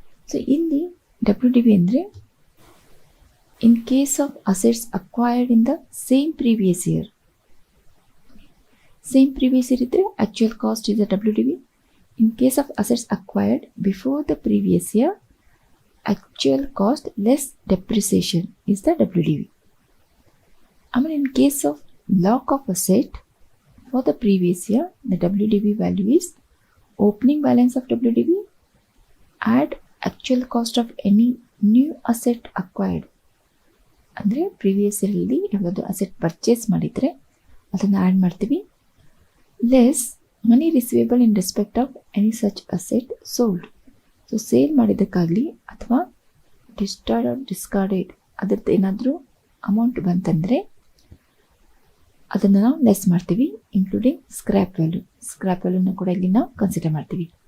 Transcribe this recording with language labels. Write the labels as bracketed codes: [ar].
[kn] So ಇಲ್ಲಿ WDV ಅಂದರೆ [en] In case of assets acquired in the same previous year. Same previous year [kn] ಇದ್ದರೆ [en] Actual cost is the WDV. In case of assets acquired before the previous year actual cost less depreciation is the WDV. ಆಮೇಲೆ in case of block of asset for the previous year, the WDV value is opening balance of WDV, add actual cost of any new asset acquired. [kn] ಅಂದರೆ previous ಇಯರಲ್ಲಿ ಯಾವುದಾದ್ರು asset purchase ಮಾಡಿದರೆ ಅದನ್ನು add ಮಾಡ್ತೀವಿ. [en] Less money receivable in respect of any such asset sold. [kn] So sale ಮಾಡಿದ್ದಕ್ಕಾಗಲಿ ಅಥವಾ discarded ಅದ್ರದ್ದು ಏನಾದರೂ amount ಬಂತಂದರೆ ಅದನ್ನು ನಾವು ಲೆಸ್ ಮಾಡ್ತೀವಿ, ಇನ್ಕ್ಲೂಡಿಂಗ್ ಸ್ಕ್ರ್ಯಾಪ್ ವ್ಯಾಲ್ಯೂನ ಕೂಡ ಇಲ್ಲಿ ನಾವು ಕನ್ಸಿಡರ್ ಮಾಡ್ತೀವಿ.